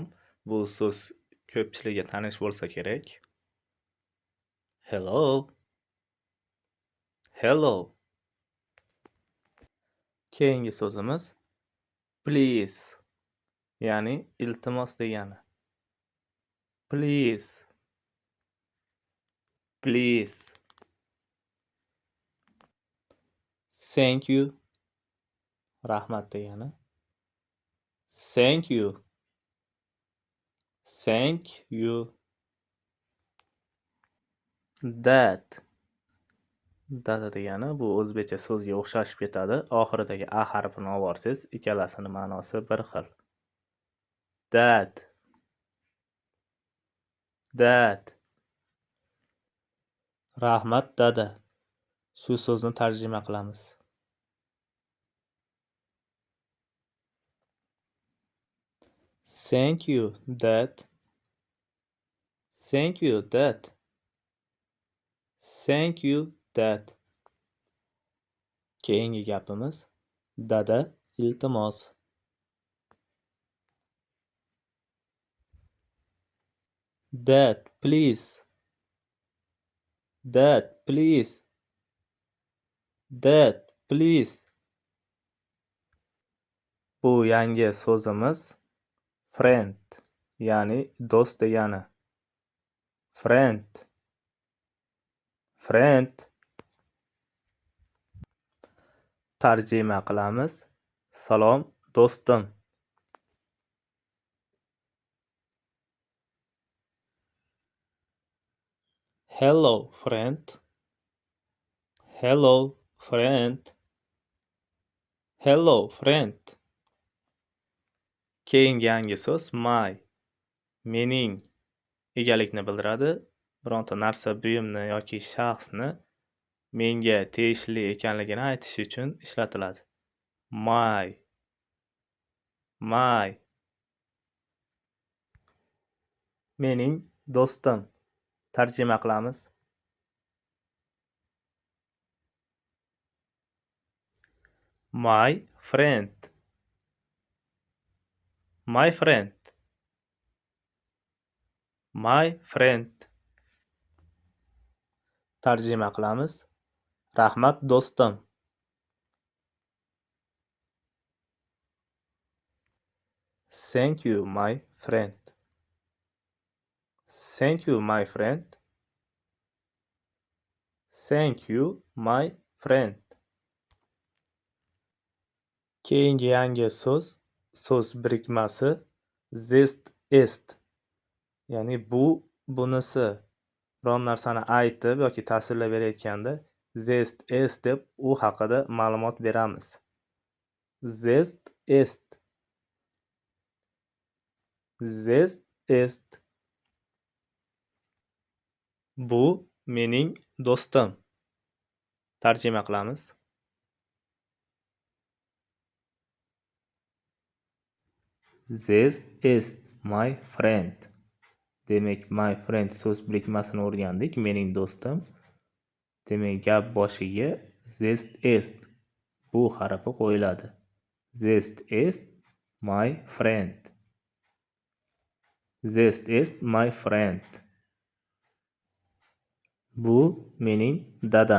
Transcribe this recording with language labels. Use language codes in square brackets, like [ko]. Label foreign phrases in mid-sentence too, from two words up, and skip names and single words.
[uz] Bu so'z ko'pchilikga tanish bo'lsa kerak. [en] Hello. Hello. [uz] Keyingi so'zimiz please. Ya'ni iltimos degani. [en] Please. Please. Thank you. [uz] Rahmat degani. [en] Thank you. Thank you. That. [uz] Dada degani bu o'zbekcha so'zga o'xshashib ketadi. Oxiridagi a harfini olib borsangiz, ikkalasining ma'nosi bir xil. [en] That. That. [uz] Rahmat dada. Shu so'zni tarjima qilamiz. [en] Thank you, dad. Thank you, dad. Thank you, dad. [uz] Keyingi gapimiz dada iltimos. [en] Dad, please. Dad, please. Dad, please. [uz] Bu yangi so'zimiz friend, ya'ni do'st degani. [en] Friend. Friend. [uz] Tarjima qilamiz. Salom do'stim. [en] Hello friend. Hello friend. Hello friend. [uz] Keyingi yangi so'z my. Mening egalikni bildiradi. Bironta narsa, buyumni yoki shaxsni menga tegishli ekanligini aytish uchun ishlatiladi. [en] My. My. [uz] Mening do'stim. Tarjima qilamiz. [en] My friend. My friend. My friend. [uz] Tarjima qilamiz. Rahmat do'stim. [en] Thank you, my friend. Thank you, my friend. Thank you, my friend. [uz] Keyingi yangi so'z birikmasi [en] this ist. [uz] Ya'ni bu, bunisi. Biron narsani aytib yoki tasvirlab berayotganda [en] this ist [uz] deb u haqida ma'lumot beramiz. [en] This ist. This ist. [uz] Bu mening do'stim. Tarjima qilamiz. [en] This is my friend. [uz] Demak, [en] my friend [uz] so'z birikmasini o'rgandik. Mening do'stim. Demak, gap boshiga [en] this is [uz] bu harfi qo'yiladi. [en] This is my friend. This is my friend. [uz] Bu mening dadam.